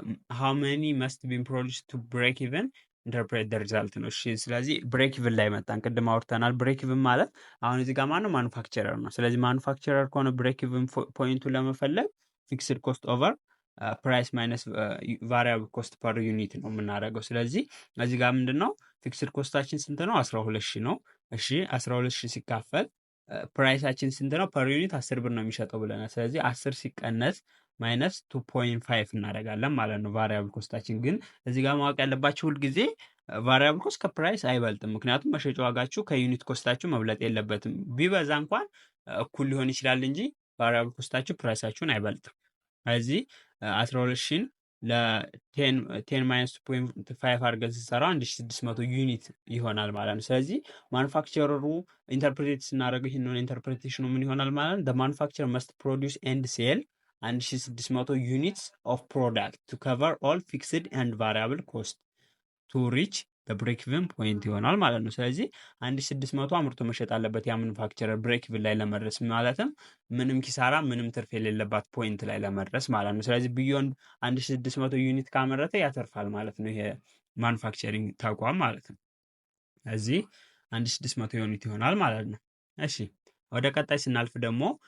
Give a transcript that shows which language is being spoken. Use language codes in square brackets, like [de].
[en] How many must be produced to break even? ኢንተርፕሬት ደ ሪዛልት [am] ነው። እሺ ስለዚህ ብሬክ ኢቭን ላይ መጣን። ቅድም አውርተናል። ብሬክ ኢቭን ማለት አሁን እዚህ ጋር ማነው? ማኑፋክቸረር ነው። ስለዚህ ማኑፋክቸረር ከሆነ ብሬክ ኢቭን ፖይንቱን ለመፈለግ ፊክስድ ኮስት ኦቨር ፕራይስ ማይነስ ቫሪያብል ኮስት ፐር ዩኒት ነው የምናደርገው። ስለዚህ እዚህ ጋር ምንድን ነው ፊክስድ ኮስታችን ስንት ነው? 12,000 ነው። እሺ 12,000 ሲካፈል ፕራይሳችን ስንት ነው? ፐር ዩኒት 10 ብር ነው የሚሸጠው ብለናል። ስለዚህ 10 ሲቀነስ ማይነስ 2.5 እናደርጋለን ማለት ነው። ቫሪያብል ኮስታችን ግን እዚህ ጋር ማወቅ ያለባችሁ ሁልጊዜ ቫሪያብል ኮስት ከፕራይስ አይበልጥም። ምክንያቱም መሸጫ ዋጋችሁ ከዩኒት ኮስታችሁ መብለጥ የለበትም። ቢበዛ እንኳን እኩል ሊሆን ይችላል እንጂ ቫሪያብል ኮስታችሁ ፕራይሳችሁን አይበልጥም። ስለዚህ 12,000 ለ10 ማይነስ 2.5 አድርገን ስንሰራው 1600 ዩኒት ይሆናል ማለት ነው። ስለዚህ ማኑፋክቸረሩ ኢንተርፕሬት ስናደርገው ይህንን ኢንተርፕሬቴሽኑ ምን ይሆናል ማለት ነው? [en] ማኑፋክቸር መስት ፕሮዲውስ ኤንድ ሴል 1600 units of product to cover all fixed and variable cost to reach [am] በብሬክ ኢቭን ፖይንት ይሆናል ማለት ነው። ስለዚህ 1600 አምርቶ መሸጥ አለበት ያ ማኑፋክቸረር ብሬክ ኢቭን ላይ ለመድረስ ማለትም ምንም ኪሳራ ምንም ትርፍ የሌለባት ፖይንት ላይ ለመድረስ ማለት ነው። ስለዚህ ቢዮንድ 1600 ዩኒት ካመረተ ያተርፋል ማለት ነው ይሄ ማኑፋክቸሪንግ ተቋም ማለት ነው። እዚህ 1600 ዩኒት ይሆናል ማለት ነው። እሺ ወደ ቀጣይ ስናልፍ ደግሞ